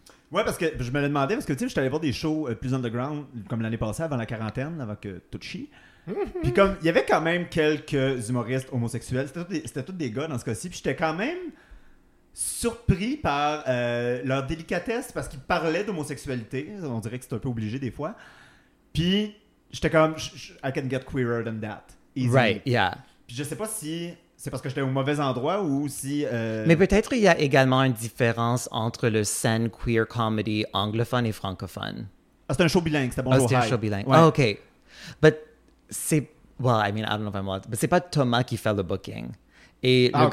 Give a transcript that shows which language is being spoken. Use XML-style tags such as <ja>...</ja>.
<fr>Ouais, parce que je me le demandais, parce que, tu sais, je suis allé voir des shows plus underground, comme l'année passée, avant la quarantaine, avant que tout chie. Puis comme, il y avait quand même quelques humoristes homosexuels. C'était tous des gars dans ce cas-ci. Puis j'étais quand même surpris par leur délicatesse parce qu'ils parlaient d'homosexualité. On dirait que c'est un peu obligé des fois. Puis j'étais comme,</fr> <en>I can get queerer than that. Easy. Right, yeah.</en> <fr>Puis je sais pas si c'est parce que j'étais au mauvais endroit ou si... Mais peut-être il y a également une différence entre le scene queer comedy anglophone et francophone. Ah, c'était un show bilingue, c'était bonjour. Oh, c'était un show bilingue. Ouais. Oh, OK. But c'est...</fr> <en>Well, I mean, I don't know if I'm wrong.</en> <fr>But c'est pas Thomas qui fait le booking. Et ah, le okay.</fr>